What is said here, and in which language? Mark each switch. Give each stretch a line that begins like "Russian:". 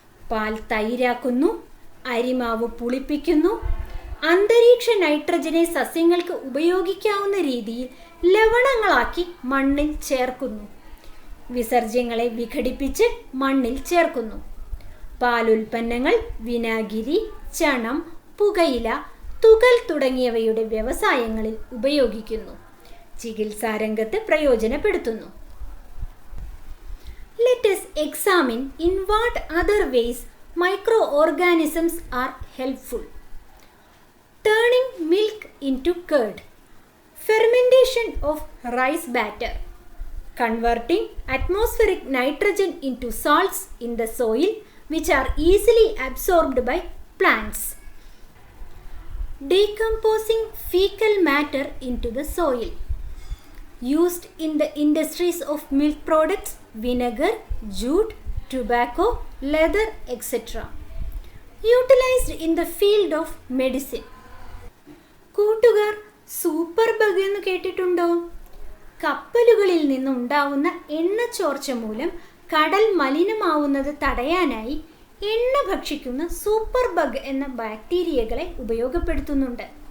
Malayalam: പാൽ തൈരാക്കുന്നു, അരിമാവ് പുളിപ്പിക്കുന്നു, അന്തരീക്ഷ നൈട്രജനെ സസ്യങ്ങൾക്ക് ഉപയോഗിക്കാവുന്ന രീതിയിൽ ലവണങ്ങളാക്കി മണ്ണിൽ ചേർക്കുന്നു, വിസർജ്യങ്ങളെ വിഘടിപ്പിച്ച് മണ്ണിൽ ചേർക്കുന്നു, പാലുൽപ്പന്നങ്ങൾ, വിനാഗിരി, ചണം, പുകയില, തുകൽ തുടങ്ങിയവയുടെ വ്യവസായങ്ങളിൽ ഉപയോഗിക്കുന്നു, ചികിത്സാരംഗത്ത് പ്രയോജനപ്പെടുത്തുന്നു.
English: Let us examine in what other ways microorganisms are helpful. Turning milk into curd, fermentation of rice batter, converting atmospheric nitrogen into salts in the soil which are easily absorbed by plants, decomposing fecal matter into the soil, used in the industries of milk products, vinegar, jute, tobacco, leather, etc. Utilized in the field of medicine.
Malayalam: കൂട്ടുകാർ super bug എന്ന് കേട്ടിട്ടുണ്ടോ? കപ്പലുകളിൽ നിന്നുണ്ടാവുന്ന എണ്ണച്ചോർച്ച മൂലം കടൽ മലിനമാവുന്നത് തടയാനായി എണ്ണ ഭക്ഷിക്കുന്ന super bug എന്ന ബാക്ടീരിയകളെ ഉപയോഗപ്പെടുത്തുന്നുണ്ട്.